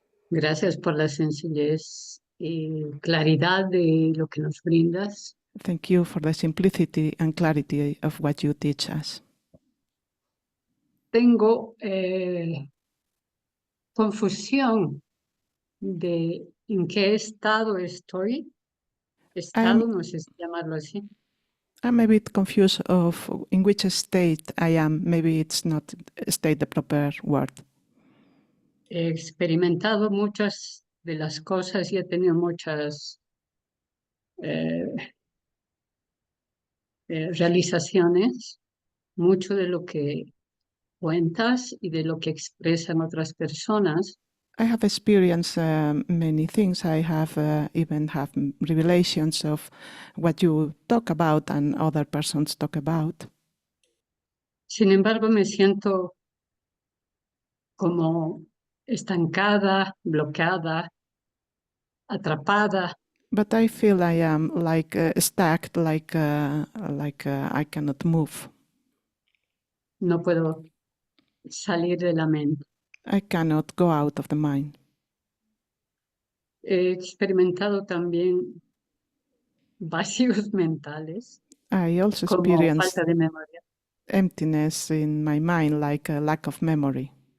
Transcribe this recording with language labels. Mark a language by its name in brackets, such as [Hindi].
[Spanish] Gracias por la sencillez y claridad de lo que nos brindas. [English] Thank you for the simplicity and clarity of what you teach us. [Spanish] tengo confusión de en qué estado estoy. [English] I'm [Spanish] Estado, no sé si llamarlo así. [English] I'm a bit confused of in which state I am. Maybe it's not state the proper word. [Spanish] He experimentado muchas de las cosas y he tenido muchas realizaciones, mucho de lo que cuentas y de lo que expresan otras personas. [English] I have experienced many things. I have even have revelations of what you talk about and other persons talk about. [Spanish] Sin embargo, me siento como estancada, bloqueada, atrapada. [English] But I feel I am like stuck, like I cannot move. [Spanish] No puedo salir de la mente. [English] I cannot go out of the mind. [Spanish] He experimentado también vacíos mentales, [English] I also [Spanish] como [English] experience [Spanish] falta de memoria. [English] emptiness in my mind, like a lack of memory.